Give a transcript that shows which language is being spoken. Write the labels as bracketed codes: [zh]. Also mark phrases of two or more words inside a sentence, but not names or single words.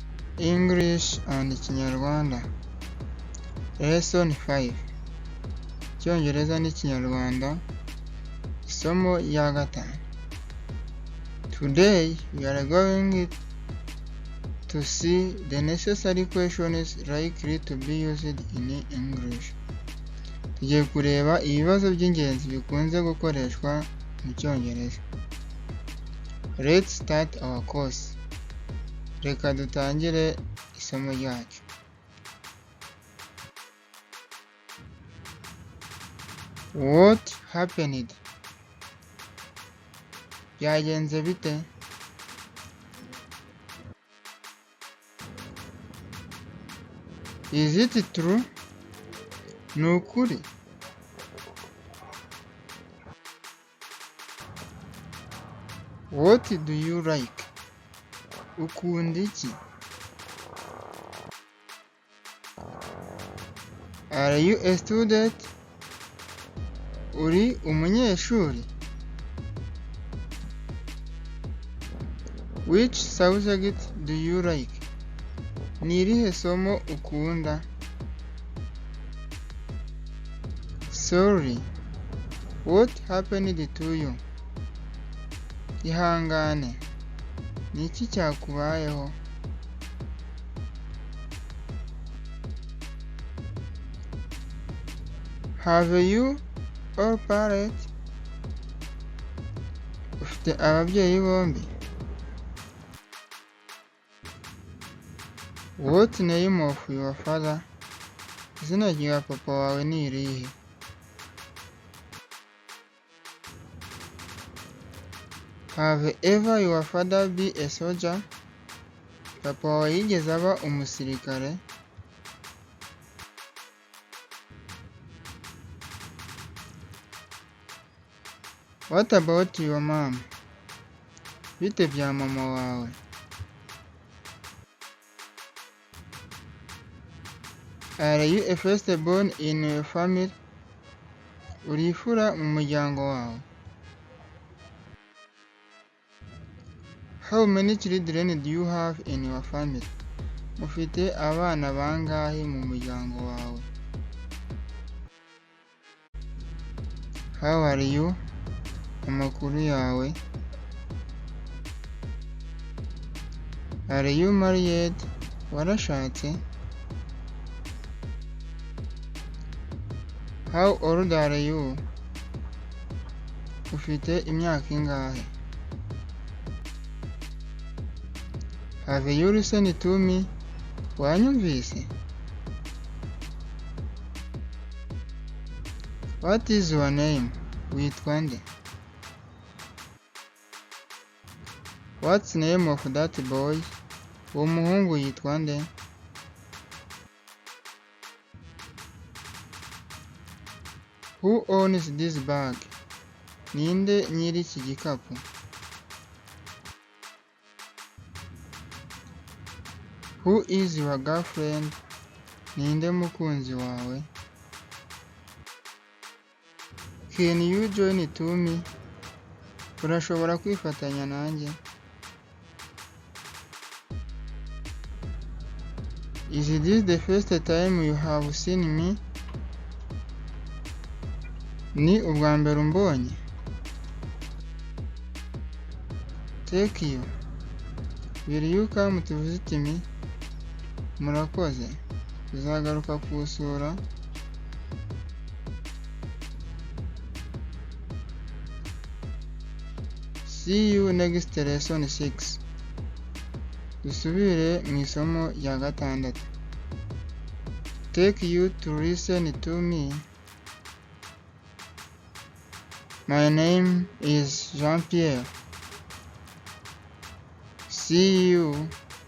[en] English and Kinyarwanda. Lesson 5. [rw] Icyongereza n'Ikinyarwanda. Isomo rya gatanu. [en] Today we are going to see the necessary questions likely to be used in English. [rw] Tugiye kureba ibibazo by'ingenzi bikunze gukoreshwa mu Cyongereza. [en] Let's start our course. [rw] Reka dutangire isomo ryacu. [en] What happened? [rw] Byagenze bite? [en] Is it true? [rw] Ni ukuri? [en] What do you like? [rw] Ukunda iki? [en] Are you a student? [rw] Uri umunyeshuri? [en] Which subject do you like? [rw] Ni irihe somo ukunda? [en] Sorry. What happened to you? [rw] Ihangane. Ni iki cyakubayeho? [en] Have you all parents? [rw] Ufite ababyeyi bombi? [en] What name of your father? [rw] Izina rya papa wawe ni irihe? [en] Have ever your father be a soldier? [rw] Papa wawe yigeze aba umusirikare? [en] What about your mom? [rw] Bite bya mama wawe? [en] Are you a firstborn in your family? [rw] Uri imfura mu muryango wawe? [en] How many children do you have in your family? [rw] Ufite abana bangahe mu muryango wawe? [en] How are you? [rw] Amakuru yawe? [en] Are you married? Warashatse? How old are you? [rw] Ufite imyaka ingahe? [en] Have you listened to me? Wanyumvise? What is your name? [rw] Witwa nde? [en] What's the name of that boy? [rw] Uwo muhungu yitwa nde? [en] Who owns this bag? [rw] Ninde nyiri iki gikapu? [en] Who is your girlfriend? [rw] Ninde mukunzi wawe? [en] Can you join to me? [rw] Urashobora kwifatanya nanjye? [en] Is this the first time you have seen me? [rw] Ni ubwa mbere umbonye? [en] Thank you. Will you come to visit me? [rw] Murakoze. Uzagaruka kusura? [en] See you next lesson 6. [rw] Dusubire mu isomo rya gatandatu. [en] Take you to listen to me. My name is Jean-Pierre. See you